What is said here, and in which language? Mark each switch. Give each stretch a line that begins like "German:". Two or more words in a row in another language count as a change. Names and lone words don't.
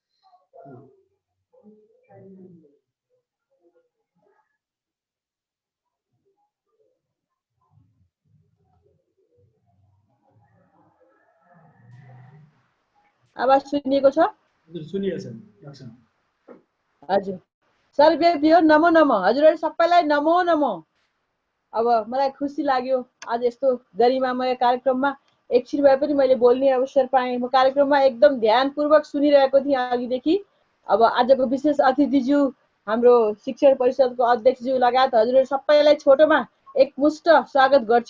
Nepali: आवाज सुनिएको छ? हजुर सुनिएको छ। हजुर
Sanskrit: सर्वेभ्यो नमो नमः।
Nepali: हजुरहरू सबैलाई नमो नमः। अब मलाई खुसी लाग्यो आज यस्तो गरिमामय कार्यक्रममा एकछिन भए पनि मैले बोल्ने अवसर पाएँ। म कार्यक्रममा एकदम ध्यानपूर्वक सुनिरहेको थिएँ अघिदेखि। अब आजको विशेष अतिथिज्यू हाम्रो शिक्षण परिषदको अध्यक्षज्यू लगायत हजुरहरू सबैलाई छोटोमा एकमुष्ट स्वागत गर्छु।